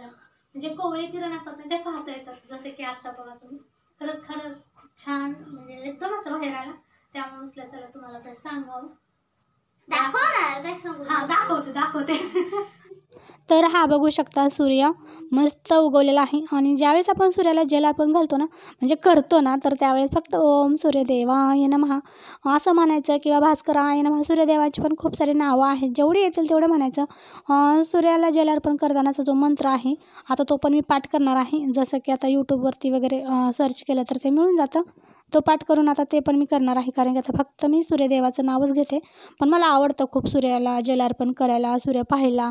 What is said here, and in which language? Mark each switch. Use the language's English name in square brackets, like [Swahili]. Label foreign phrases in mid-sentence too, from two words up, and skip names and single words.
[Marathi] म्हणजे कोवळे किरण असतात ना, ते पाहता येतात. जसे की आता बघा तुम्ही, खरंच खूप छान, म्हणजे एकदम असं बाहेर आला. त्यामुळे म्हटलं चला तुम्हाला तर सांगावं. दाखव ना, काय सांगू? हां, दाखवते. तर हा बघू शकता सूर्य मस्त उगवलेला आहे. आणि ज्यावेळेस आपण सूर्याला जलार्पण घालतो ना, म्हणजे करतो ना, तर त्यावेळेस फक्त [Sanskrit] ओम सूर्यदेवाय नमः [Marathi] असं म्हणायचं, किंवा [Sanskrit] भास्कराय नमः. [Marathi] सूर्यदेवाची पण खूप सारी नावं आहेत, जेवढी येतील तेवढं म्हणायचं. सूर्याला जलार्पण करतानाचा जो मंत्र आहे, आता तो पण मी पाठ करणार आहे. जसं की आता यूट्यूबवरती वगैरे सर्च केलं तर ते मिळून जातं. तो पाठ करून आता ते पण मी करणार आहे, कारण की आता फक्त मी सूर्यदेवाचं नावच घेते. पण मला आवडतं खूप सूर्याला जलार्पण करायला, सूर्य पाहायला.